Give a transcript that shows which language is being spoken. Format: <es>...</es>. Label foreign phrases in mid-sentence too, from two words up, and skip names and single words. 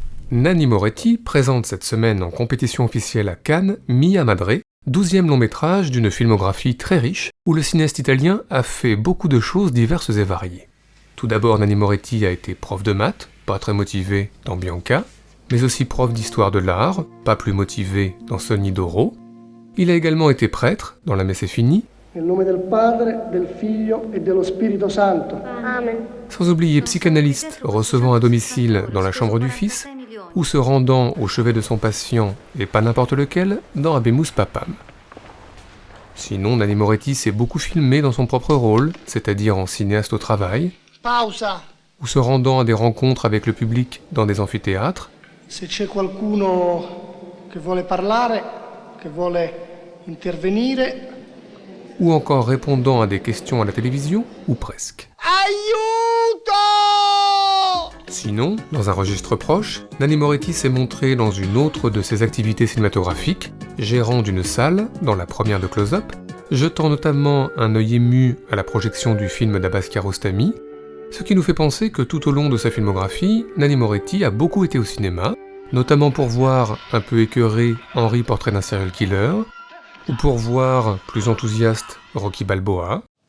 <fr>Nanni Moretti présente cette semaine en compétition officielle à Cannes Mia Madre, 12e long métrage d'une filmographie très riche où le cinéaste italien a fait beaucoup de choses diverses et variées. Tout d'abord, Nanni Moretti a été prof de maths, pas très motivé dans Bianca, mais aussi prof d'histoire de l'art, pas plus motivé dans Sogni d'Oro. Il a également été prêtre dans La Messe est finie.</fr> <it>Nel nome del Padre, del Figlio e dello Spirito Santo. Amen.</it> <fr>Sans oublier psychanalyste recevant à domicile dans la chambre du fils, ou se rendant au chevet de son patient, et pas n'importe lequel, dans Habemus Papam. Sinon, Nanni Moretti s'est beaucoup filmé dans son propre rôle, c'est-à-dire en cinéaste au travail,</fr> <it>Pausa.</it> <fr>ou se rendant à des rencontres avec le public dans des amphithéâtres,</fr> <it>Se c'è qualcuno che vuole parlare, che vuole intervenire.</it> <fr>ou encore répondant à des questions à la télévision, ou presque.</fr> <it>Aiuto!</it> <fr>Sinon, dans un registre proche, Nanni Moretti s'est montré dans une autre de ses activités cinématographiques, gérant d'une salle dans la première de Close-Up, jetant notamment un œil ému à la projection du film d'Abbas Kiarostami, ce qui nous fait penser que tout au long de sa filmographie, Nanni Moretti a beaucoup été au cinéma, notamment pour voir un peu écœuré Henry, portrait d'un serial killer, ou pour voir, plus enthousiaste, Rocky Balboa.</fr>